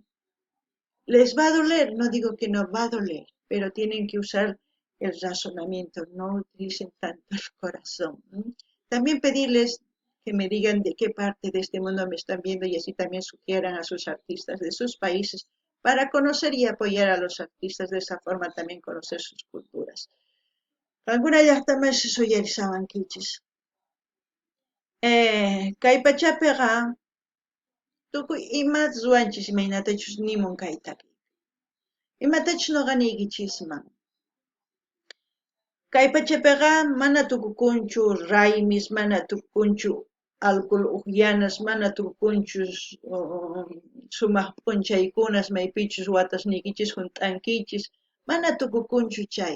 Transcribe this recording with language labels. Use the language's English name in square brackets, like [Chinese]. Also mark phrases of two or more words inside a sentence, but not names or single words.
[Spanish] Les va a doler, no digo que no va a doler, pero tienen que usar el razonamiento, no utilicen tanto el corazón. También pedirles que me digan de qué parte de este mundo me están viendo y así también sugieran a sus artistas de sus países para conocer y apoyar a los artistas, de esa forma también conocer sus culturas. Alguna ya también se solidarizaban quichis. [Quechua] Kay pachapiqa tukuy imat ruwanchis imaynatachus nimun kaytaki. Imatachus noqaniykichisman. Kay pachapiqa mana tukukunchu raymis, mana tukukunchu alcohol upyanas, mana tukukunchu sumaq p'unchaykunas maypichus watasnikichis hunt'ankichis, mana tukukunchu chay.